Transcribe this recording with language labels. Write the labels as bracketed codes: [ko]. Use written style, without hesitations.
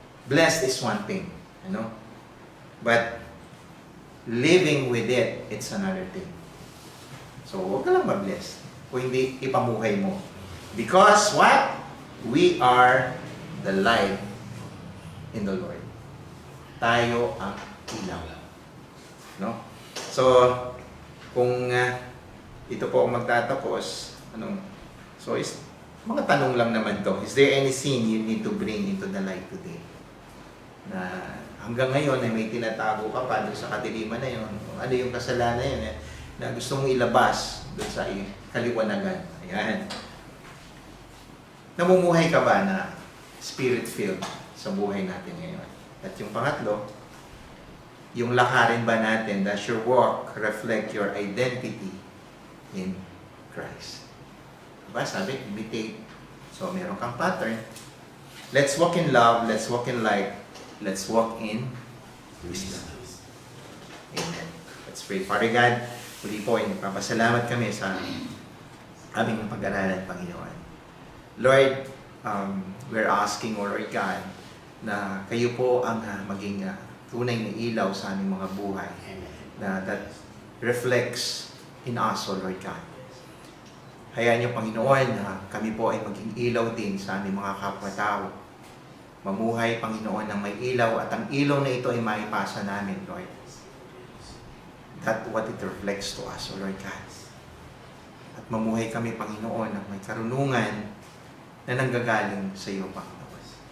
[en] Blessed is one thing, but living with it, it's another thing. [tl] So, huwag ka lang ma-blessed. Kung hindi, ipamuhay mo. [en] Because what? We are the light in the Lord. [tl] Tayo ang ilaw. No? So, kung ito po ang magtatapos, so mga tanong lang naman to. [en] Is there any sin you need to bring into the light today? [tl] Na hanggang ngayon ay may tinatago ka pa doon sa kadiliman na yun. Ano yung kasalanan yun na gusto mong ilabas doon sa kaliwanagan. Ayan. Namumuhay ka ba na spirit-filled sa buhay natin ngayon? At yung pangatlo, yung lakarin ba natin, [en] does your walk reflect your identity in Christ? [tl] Diba? Sabi, imitate. So, meron kang pattern. [en] Let's walk in love. Let's walk in light. Let's walk in wisdom. Amen. Let's pray. [tl] Father God, muli po, nagpapasalamat kami sa aming pag-aralan, Panginoon. [en] Lord, we're asking, O Lord God, [tl] na kayo po ang maging tunay na ilaw sa aming mga buhay. [en] That reflects in us, O Lord God. [tl] Hayaan niyo, Panginoon, na kami po ay maging ilaw din sa aming mga kapwa-tao. Mamuhay, Panginoon, ng may ilaw at ang ilaw na ito ay maipasa namin, Lord. [en] That what it reflects to us, O Lord God. [tl] At mamuhay kami, Panginoon, ng may karunungan na nanggagaling sa iyo, Panginoon.